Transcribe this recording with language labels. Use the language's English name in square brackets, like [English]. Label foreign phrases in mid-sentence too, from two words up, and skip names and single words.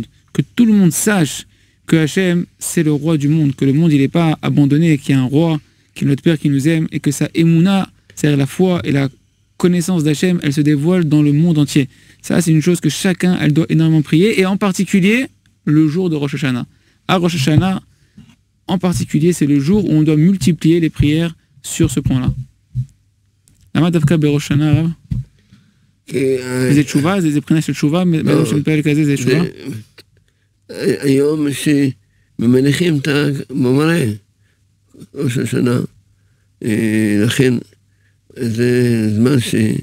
[French] Que tout le monde sache que Hachem c'est le roi du monde, que le monde il n'est pas abandonné, qu'il y a un roi, qu'il est notre Père qui nous aime, et que sa Emouna, c'est-à-dire la foi et la connaissance d'Hachem, elle se dévoile dans le monde entier. Ça c'est une chose que chacun elle doit énormément prier, et en particulier le jour de Rosh Hashanah. À Rosh Hashanah, en particulier, c'est le jour où on doit multiplier les prières sur ce point-là. [Hebrew] למה דווקא בראש שנה, הרב? זה תשובה? זה בחינה של תשובה? באדם שמתפלל כזה זה תשובה? היום שממניחים את המורה, ראש השנה, לכן זה זמן ש...